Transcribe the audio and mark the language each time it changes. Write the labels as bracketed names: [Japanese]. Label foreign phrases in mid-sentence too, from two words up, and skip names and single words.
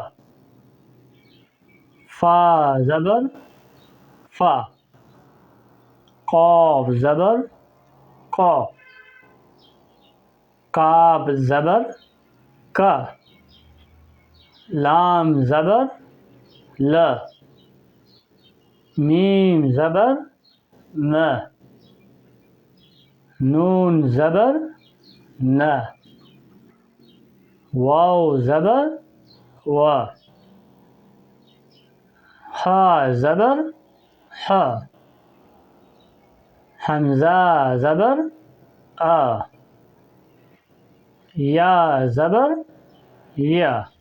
[Urdu] فا زبر ف، قاف زبر ق، کاف زبر ک، لام زبر ل، میم زبر م، نون زبر ن، واو زبر و، ح زبر ح، حمزہ زبر آ، یا زبر یا،